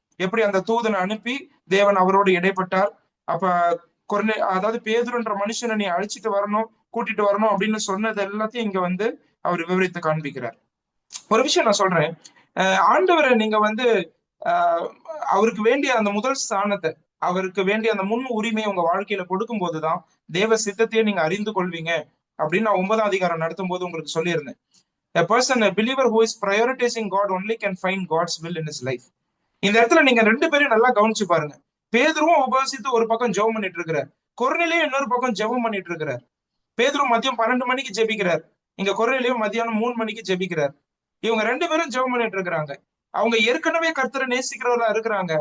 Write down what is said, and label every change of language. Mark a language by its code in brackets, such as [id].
[ta] எப்படி அந்த தூதனை அனுப்பி தேவன் அவரோடு இடைப்பட்டார். அப்ப அதாவது பேதுருன்ற மனுஷனை நீ அழைச்சிட்டு வரணும், கூட்டிட்டு வரணும் அப்படின்னு சொன்னது எல்லாத்தையும் இங்க வந்து அவர் விவரித்து காண்பிக்கிறார். ஒரு விஷயம் நான் சொல்றேன். ஆண்டவரை நீங்க வந்து அவருக்கு வேண்டிய அந்த முதல் ஸ்தானத்தை, அவருக்கு வேண்டிய அந்த முன் உரிமையை உங்க வாழ்க்கையில கொடுக்கும் போதுதான் தேவ சித்தத்தையே நீங்க அறிந்து கொள்வீங்க அப்படின்னு நான் 9ஆம் அதிகாரம் நடத்தும் போது உங்களுக்கு சொல்லியிருந்தேன். [en] A person, a believer who is prioritizing God only can find God's will in his life. [ta] இந்த இடத்துல நீங்க 2 பேரும் நல்லா கவனிச்சு பாருங்க. பேதுருவும் உபவாசித்து ஒரு பக்கம் ஜெபம் பண்ணிட்டு இருக்கிறார், கொர்நேலியும் இன்னொரு பக்கம் ஜெபம் பண்ணிட்டு இருக்கிறார். பேதுரு மதியம் 12 மணிக்கு ஜெபிக்கிறார், இங்க கொர்நேலியும் மதியானம் 3 மணிக்கு ஜெபிக்கிறார். இவங்க 2 பேரும் ஜெபம் பண்ணிட்டு இருக்கிறாங்க. அவங்க ஏற்கனவே கர்த்தரை நேசிக்கிறவர்களா இருக்கிறாங்க.